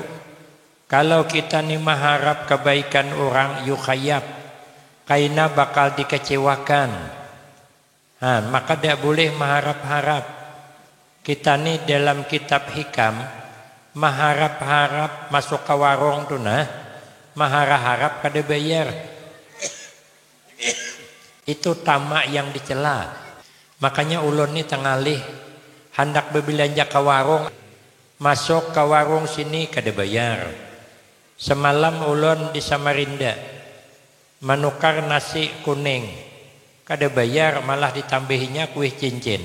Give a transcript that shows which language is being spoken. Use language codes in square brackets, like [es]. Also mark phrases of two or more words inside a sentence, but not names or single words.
[id] Kalau kita ni mengharap kebaikan orang, yukhayab. Kaina bakal dikecewakan. Maka tidak boleh mengharap-harap. Kita ni dalam kitab hikam, mengharap-harap masuk ke warung tu nah, mengharap-harap [bjn] kada bayar. [id] Itu tamak yang dicela. Makanya ulun ni tengalih hendak berbelanja ke warung, masuk ke warung sini [bjn] kada bayar. [id] Semalam ulun di Samarinda menukar nasi kuning, [bjn] kada bayar, [id] malah ditambahinya kuih cincin.